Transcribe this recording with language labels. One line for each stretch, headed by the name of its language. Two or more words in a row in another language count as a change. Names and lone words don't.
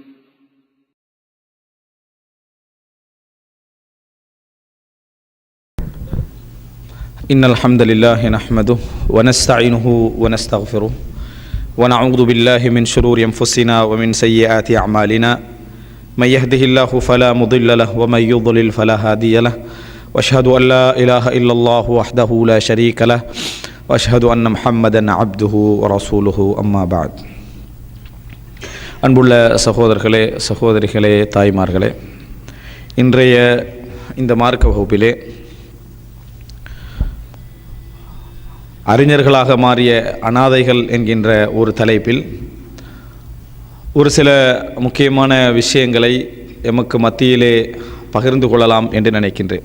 Arabic: إن الحمد لله نحمده ونستعينه ونستغفره ونعوذ بالله من شرور أنفسنا ومن سيئات أعمالنا من يهده الله فلا مضل له ومن يضلل فلا هادي له وأشهد أن لا إله إلا الله وحده لا شريك له وأشهد أن محمدا عبده ورسوله أما بعد
Tamil: அன்புள்ள சகோதரர்களே சகோதரிகளே தாய்மார்களே, இன்றைய இந்த மார்க்க வகுப்பிலே அறிஞர்களாக மாறிய அனாதைகள் என்கின்ற ஒரு தலைப்பில் ஒரு சில முக்கியமான விஷயங்களை எமக்கு மத்தியிலே பகிர்ந்து கொள்ளலாம் என்று நினைக்கின்றேன்.